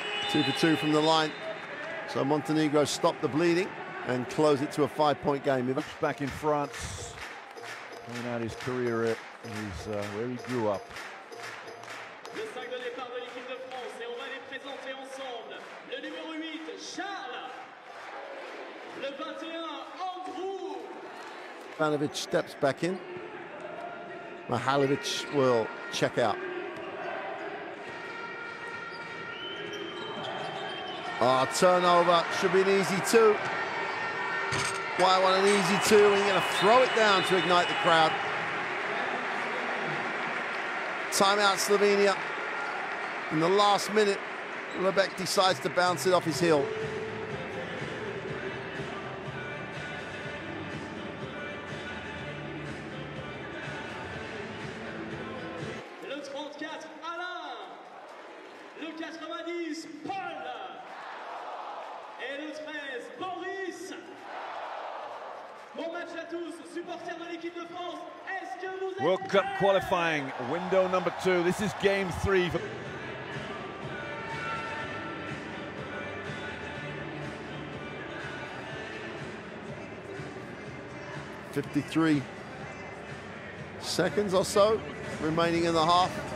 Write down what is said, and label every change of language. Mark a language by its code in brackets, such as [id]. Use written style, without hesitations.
[en] 2 for 2 from the line. So Montenegro stopped the bleeding and close it to a 5-point game. Back in France, coming out his career at where he grew up. [fr] Le 5 de départ de l'équipe de France et on va les présenter ensemble. Le numéro 8, Charles. Le 21, Andrew. [en] Ivanovic steps back in. Mihalovic will check out. Turnover, should be an easy 2. Why want an easy 2? And you're going to throw it down to ignite the crowd. Timeout Slovenia. In the last minute, Lebek decides to bounce it off his heel. [fr] Le 34, Alain. Le 90, Paul. Et le 13, Boris. Bon match à tous, supporters de l'équipe de France. Est-ce que vous êtes [en] World Cup qualifying window number 2. This is game 3. 53 seconds or so remaining in the half.